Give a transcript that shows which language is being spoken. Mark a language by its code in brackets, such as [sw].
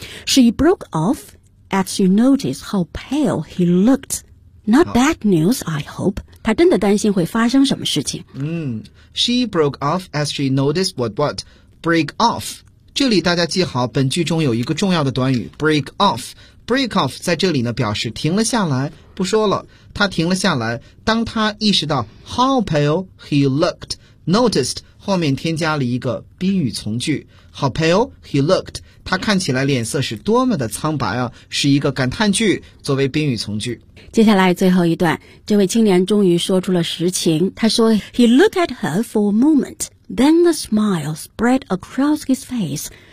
[en] She broke off as she noticed how pale he looked. Not bad news, I hope. [zh] 她真的担心会发生什么事情。 [en] She broke off as she noticed what? Break off. [zh] 这里大家记好，本句中有一个重要的短语 break off。 Break off 在这里呢表示停了下来，不说了。他停了下来，当他意识到 [en] how pale he looked, [zh] noticed 后面添加了一个宾语从句 how pale he looked， 他看起来脸色是多么的苍白啊，是一个感叹句作为宾语从句。接下来最后一段，这位青年终于说出了实情。 [en] 他说 he looked at her for a moment, then the smile spread across his face.